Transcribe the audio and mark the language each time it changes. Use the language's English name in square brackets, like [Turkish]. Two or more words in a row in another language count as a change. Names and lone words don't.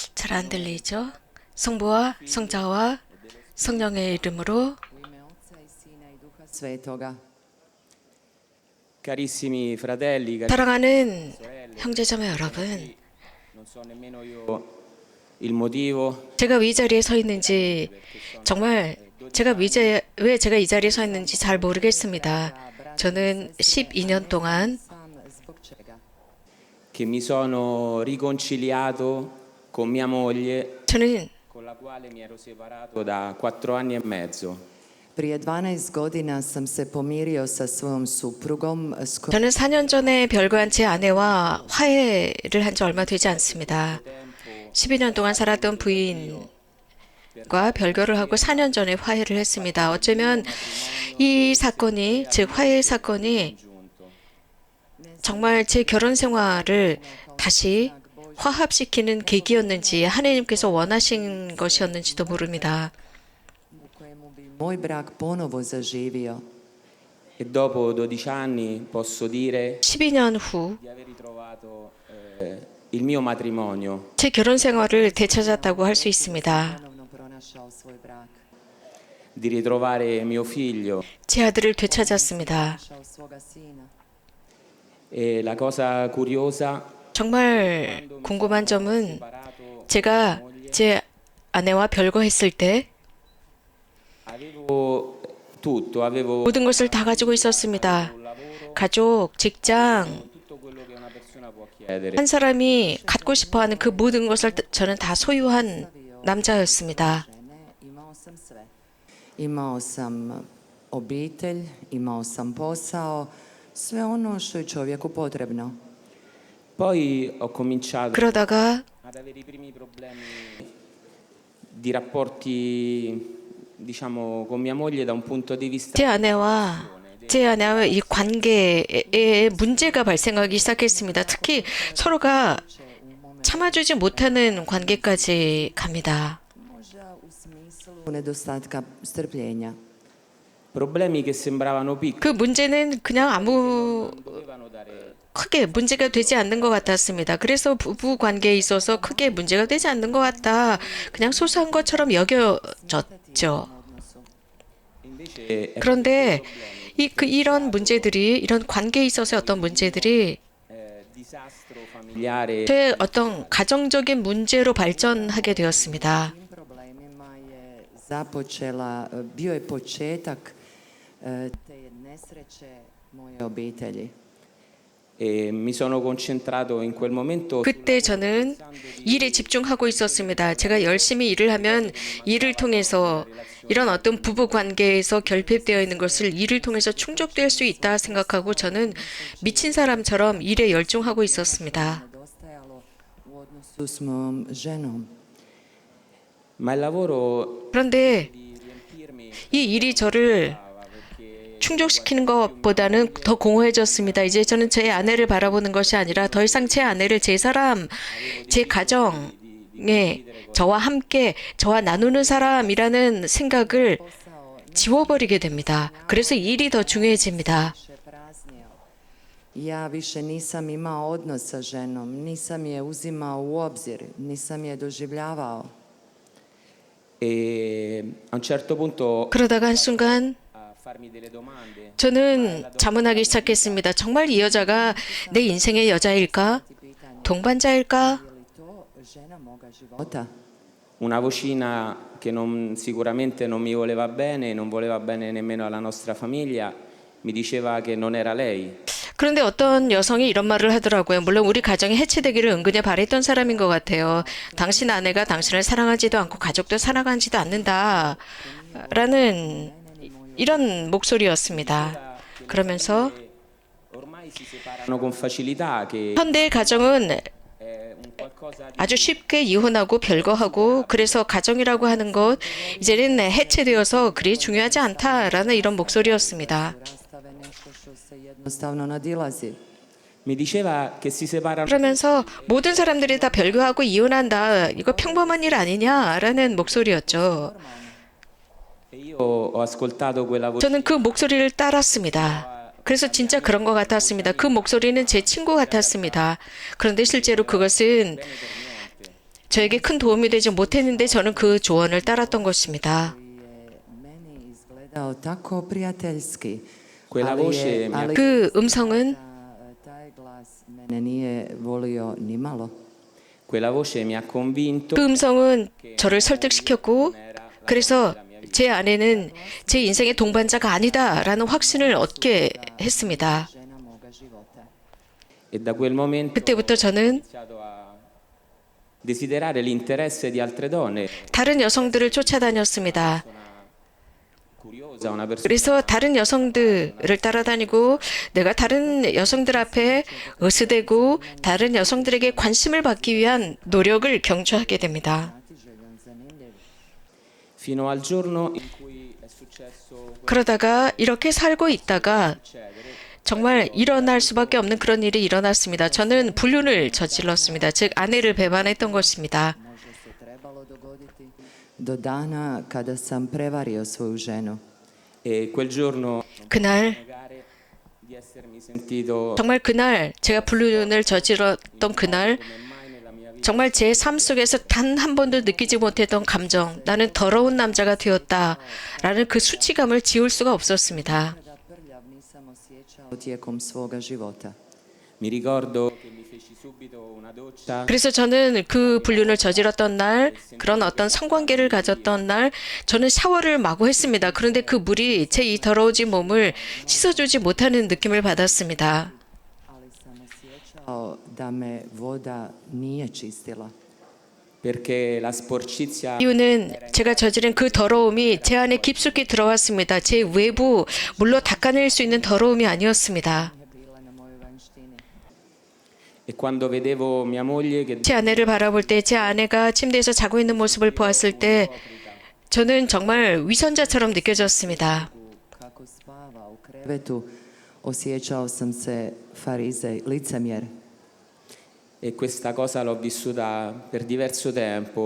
[Korean] 잘 안 들리죠? 성부와 성자와 성령의 이름으로. [Croatian] Svetoga. [Italian] Carissimi fratelli, carissime [Korean] 사랑하는 [Italian] sorelle, [Korean] 형제자매 여러분, [Italian] non so nemmeno io il motivo, [Korean] 제가 이 자리에 서 있는지 정말 왜 제가 이 자리에 서 있는지 잘 모르겠습니다. 저는 12년 동안 [Italian] che mi sono riconciliato con mia moglie, [Korean] 저는 [Italian] con la quale mi ero separato da 4 anni e mezzo. [Croatian] Prije 12 godina sam se pomirio sa svojom suprugom s kojom [Korean] 저는 4년 전에 별거한 제 아내와 화해를 한 지 얼마 되지 않습니다. 12년 동안 살았던 부인과 별거를 하고 4년 전에 화해를 했습니다. 어쩌면 이 사건이, 즉 화해 사건이 정말 제 결혼 생활을 다시 화합시키는 계기였는지 하나님께서 원하신 것이었는지도 모릅니다. [Croatian] moj brak ponovo zaživio. [Italian] E dopo 12 anni posso dire [Korean] 12년 후 [Italian] di aver ritrovato il mio matrimonio, [Korean] 제 결혼 생활을 되찾았다고 할 수 있습니다. [Croatian] Ponovno pronašao svoj brak. [Italian] di ritrovare mio figlio. [Korean] 제 아들을 되찾았습니다. [Croatian] Našao svoga sina. [Italian] E la cosa curiosa, [Korean] 정말 궁금한 점은 [Italian] separato, [Korean] 제가 제 아내와 별거했을 때 [Italian] avevo tutto, avevo [Korean] 모든 것을 다 가지고 있었습니다. 가족, 직장, [Italian] tutto quello che una persona può chiedere. [Korean] 한 사람이 갖고 싶어하는 그 모든 것을 저는 다 소유한 남자였습니다. [Croatian] Žene, imao sam sve. Imao sam obitelj, imao sam posao, sve ono što je čovjeku potrebno. [Italian] Poi ho cominciato [Korean] 그러다가 [Italian] ad avere i primi problemi di rapporti, diciamo, con mia moglie da un punto di vista [Korean] 제 아내와 이 관계에 문제가 발생하기 시작했습니다. 특히 서로가 참아주지 못하는 관계까지 갑니다. [Croatian] Možda u smislu nedostatka strpljenja. [Italian] problemi che sembravano piccoli, [Korean] 그 문제는 그냥 아무 [Italian] dovevano dare [Korean] 크게 문제가 되지 않는 것 같았습니다. 그래서 부부 관계에 있어서 크게 문제가 되지 않는 것 같다. 그냥 소소한 것처럼 여겨졌죠. [Italian] invece [Korean] 그런데 이런 문제들이, 이런 관계에 있어서 어떤 문제들이 [Italian] disastro familiare [Korean] 저의 어떤 가정적인 문제로 발전하게 되었습니다. [Croatian] Tim problemima je bio je početak te nesreće moje obitelji. [Italian] e mi sono concentrato in quel momento [Korean] 그때 저는 일에 집중하고 있었습니다. 제가 열심히 일을 하면 일을 통해서 이런 어떤 부부 관계에서 결핍되어 있는 것을 일을 통해서 충족될 수 있다 생각하고 저는 미친 사람처럼 일에 열중하고 있었습니다. [Croatian] Nedostajalo u odnosu s mojom ženom. [Italian] ma il lavoro [Korean] 그런데 [Italian] di riempirmi [Korean] 이 일이 저를 [Italian] perché [Korean] 충족시키는 것보다는 더 공허해졌습니다. 이제 저는 제 아내를 바라보는 것이 아니라 더 이상 제 아내를 제 사람, 제 가정에 저와 함께 저와 나누는 사람이라는 생각을 지워버리게 됩니다. 그래서 일이 더 중요해집니다. [Croatian] Više praznio. Ja više nisam imao odnos sa ženom, nisam je uzimao u obzir, nisam je doživljavao. [Italian] e a un certo punto [Korean] 그러다가 한순간 [Italian] a farmi delle domande [Korean] 저는 자문하기 시작했습니다. 정말 이 여자가 내 인생의 여자일까? 동반자일까? [Croatian] Je li to žena moga života? [Italian] una vocina che sicuramente non mi voleva bene, non voleva bene nemmeno alla nostra famiglia, mi diceva che non era lei. [Korean] 그런데 어떤 여성이 이런 말을 하더라고요. 물론 우리 가정이 해체되기를 은근히 바랬던 사람인 것 같아요. 당신 아내가 당신을 사랑하지도 않고 가족도 사랑하지도 않는다. 라는 이런 목소리였습니다. 그러면서 [Italian] Ormai si separano con facilità, che [Korean] 현대의 가정은 [Italian] è un qualcosa di [Korean] 아주 쉽게 이혼하고 별거하고 그래서 가정이라고 하는 것 이제는 해체되어서 그리 중요하지 않다라는 이런 목소리였습니다. [Croatian] Rastave nešto što se jednostavno nadilazi. [Italian] mi diceva che si separano [Korean] 그러면서 모든 사람들이 다 별거하고 이혼한다. 이거 평범한 일 아니냐라는 목소리였죠. [Italian] e io ho ascoltato quella voce [Korean] 저는 그 목소리를 따랐습니다. 그래서 진짜 그런 것 같았습니다. 그 목소리는 제 친구 같았습니다. 그런데 실제로 그것은 저에게 큰 도움이 되지 못했는데 저는 그 조언을 따랐던 것입니다. [Croatian] je meni izgledao tako prijateljski. [Italian] Quella voce mi ha [Korean] 그 음성은 [Croatian] taj glas mene nije volio ni malo. [Italian] Quella voce mi ha convinto [Korean] 그 음성은 저를 설득시켰고 그래서 제 아내는 제 인생의 동반자가 아니다라는 확신을 얻게 했습니다. [Croatian] Žena moga života. [Italian] e da quel momento [Korean] 그때부터 저는 [Italian] ho iniziato a desiderare l'interesse di altre donne. [Korean] 다른 여성들을 쫓아다녔습니다. [Italian] Curiosa, una persona [Korean] 그래서 다른 여성들을 따라다니고 내가 다른 여성들 앞에 으스대고 다른 여성들에게 관심을 받기 위한 노력을 경주하게 됩니다. [Croatian] Znatiželjan, zanimljiv. [Italian] fino al giorno in cui è successo [Korean] 그러다가 이렇게 살고 있다가 정말 일어날 수밖에 없는 그런 일이 일어났습니다. 저는 불륜을 저질렀습니다. 즉 아내를 배반했던 것입니다. [Croatian] Možda se trebalo dogoditi do dana kada sam prevario svoju ženu. [Italian] e quel giorno [Korean] 그날 [Italian] negare di essermi sentito [Korean] 정말 그날 제가 불륜을 저질렀던 그날 [Italian] come mai nella mia vita [Korean] 정말 제 삶 속에서 단 한 번도 느끼지 못했던 감정, 나는 더러운 남자가 되었다라는 그 수치감을 지울 수가 없었습니다. [Croatian] Da prljav nisam osjećao tijekom svoga života. [Italian] mi ricordo che mi feci subito una doccia [Korean] 그래서 저는 그 불륜을 저질렀던 날, 그런 어떤 성관계를 가졌던 날, 저는 샤워를 마구 했습니다. 그런데 그 물이 제 이 더러워진 몸을 씻어주지 못하는 느낌을 받았습니다. [Croatian] Ali sam osjećao da me voda nije čistila. [Italian] perché la sporcizia [Korean] 이유는 제가 저지른 그 더러움이 제 안에 깊숙이 들어왔습니다. 제 외부 물로 닦아낼 수 있는 더러움이 아니었습니다. [Croatian] Je bila na mojoj vanjštini. [Italian] e quando vedevo mia moglie che [Korean] 제 아내를 바라볼 때 제 아내가 침대에서 자고 있는 모습을 보았을 때 저는 정말 위선자처럼 느껴졌습니다. [Croatian] Kako spava u krevetu, osjećao sam se farizej, licemjer. [Italian] e questa cosa l'ho vissuta per diverso tempo